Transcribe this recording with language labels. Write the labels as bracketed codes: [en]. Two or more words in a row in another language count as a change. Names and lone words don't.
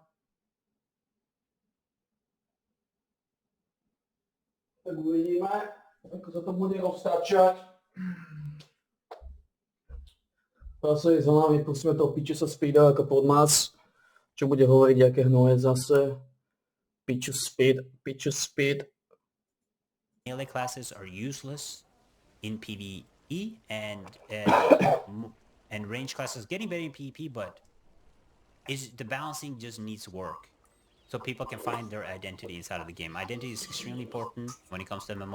[sk] Tak uvidíme, ako sa to bude roztáčať. Zase za nami pustíme toho piču sa speeda ako podmas, čo bude hovoriť, aké hnoje zase. Piču speed. [en] Melee classes are useless in PvE and range classes getting better in PvP, but the balancing just needs work. So people can find their identity inside of the game. Identity is extremely important when it comes to MMOs.